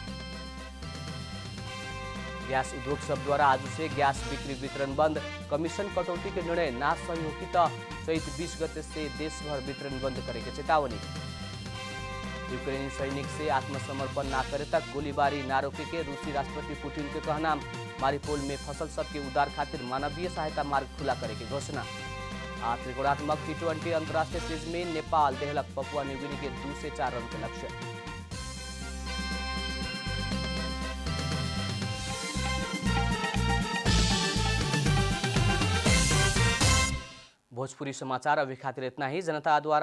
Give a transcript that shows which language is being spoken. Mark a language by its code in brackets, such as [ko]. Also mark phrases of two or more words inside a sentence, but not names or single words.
[bho] गैस उद्योग सब द्वारा आज से गैस बिक्री वितरण बंद, कमीशन कटौती के निर्णय ना सही होगी तो चैत 20 गते से देश भर वितरण बंद करे के चेतावनी। यूक्रेनी सैनिक से आत्मसमर्पण ना करे तक गोलीबारी ना रोके के रूसी राष्ट्रपति पुतिन के कहना। मारिपोल में फसल सबके उद्धार खातिर मानवीय सहायता मार्ग खुला करे के घोषणा। त्रिकोणात्मक T20 अंतर्राष्ट्रीय सीरीज में नेपाल देहलक पपुआ न्यूगिनी के 2 से 4 रन के लक्ष्य। भोजपुरी समाचार अभी खातिर इतना ही।